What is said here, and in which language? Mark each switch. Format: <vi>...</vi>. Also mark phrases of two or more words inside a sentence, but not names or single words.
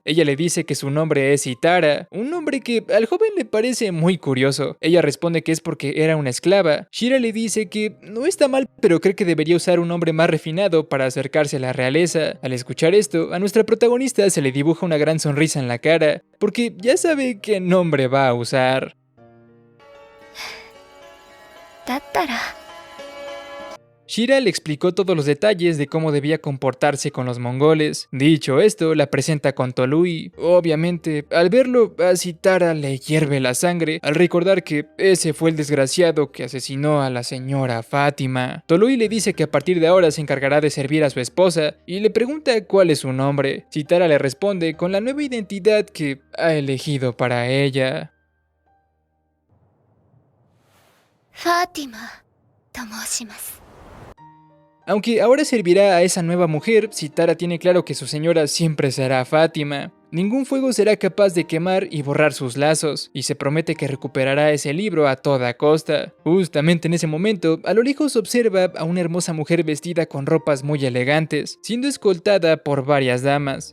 <es>Ella le dice que su nombre es Sitara, un nombre que al joven le parece muy curioso. Ella responde que es porque era una esclava. Shira le dice que no está mal, pero cree que debería usar un nombre más refinado para acercarse a la realeza. Al escuchar esto, a nuestra protagonista se le dibuja una gran sonrisa en la cara, porque ya sabe qué nombre va a usar.</es> <ja>だったら</ja> <es>Shira le explicó todos los detalles de cómo debía comportarse con los mongoles. Dicho esto, la presenta con Tolui. Obviamente, al verlo, a Sitara le hierve la sangre al recordar que ese fue el desgraciado que asesinó a la señora Fátima. Tolui le dice que a partir de ahora se encargará de servir a su esposa y le pregunta cuál es su nombre. Sitara le responde con la nueva identidad que ha elegido para ella.</es> <ja>ファーティマと申します。</ja> <es>Aunque ahora servirá a esa nueva mujer, Sitara tiene claro que su señora siempre será Fátima. Ningún fuego será capaz de quemar y borrar sus lazos, y se promete que recuperará ese libro a toda costa. Justamente en ese momento, a lo lejos observa a una hermosa mujer vestida con ropas muy elegantes, siendo escoltada por varias damas.</es>